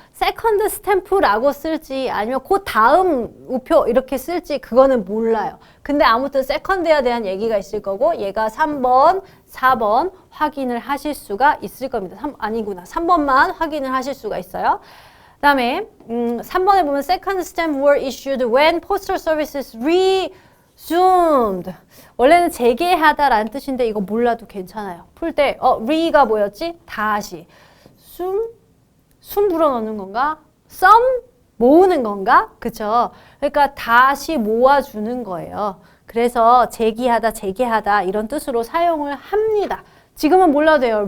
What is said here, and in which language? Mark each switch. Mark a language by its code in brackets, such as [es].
[ko] 세컨드 스탬프라고 쓸지 아니면 그 다음 우표 이렇게 쓸지 그거는 몰라요. 근데 아무튼 세컨드에 대한 얘기가 있을 거고 얘가 3번, 4번 확인을 하실 수가 있을 겁니다. 3번만 확인을 하실 수가 있어요. 그 다음에 3번에 보면 [en] second stamp were issued when postal services resumed. [ko] 원래는 재개하다라는 뜻인데 이거 몰라도 괜찮아요. 풀 때 re가 뭐였지? 다시. 숨 불어넣는 건가? sum 모으는 건가? 그쵸? 그러니까 다시 모아주는 거예요. 그래서 재개하다 이런 뜻으로 사용을 합니다. 지금은 몰라도 돼요.